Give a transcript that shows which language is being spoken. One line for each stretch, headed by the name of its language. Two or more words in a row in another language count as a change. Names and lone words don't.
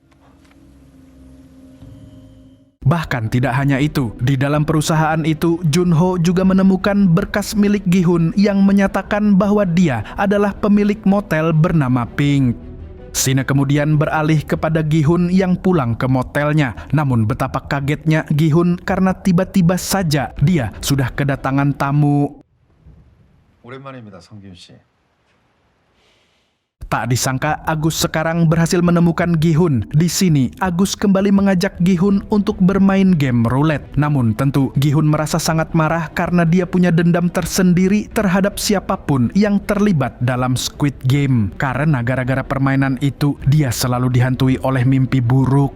Indonesian: Bahkan tidak hanya itu, di dalam perusahaan itu, Junho juga menemukan berkas milik Gi-hun yang menyatakan bahwa dia adalah pemilik motel bernama Pink. Scene kemudian beralih kepada Gi-hun yang pulang ke motelnya. Namun betapa kagetnya Gi-hun karena tiba-tiba saja dia sudah kedatangan tamu.
Korean: 오랜만입니다, 성균 씨.
Indonesian: Tak disangka Agus sekarang berhasil menemukan Gi-hun. Di sini Agus kembali mengajak Gi-hun untuk bermain game roulette. Namun tentu Gi-hun merasa sangat marah karena dia punya dendam tersendiri terhadap siapapun yang terlibat dalam Squid Game. Karena gara-gara permainan itu dia selalu dihantui oleh mimpi buruk.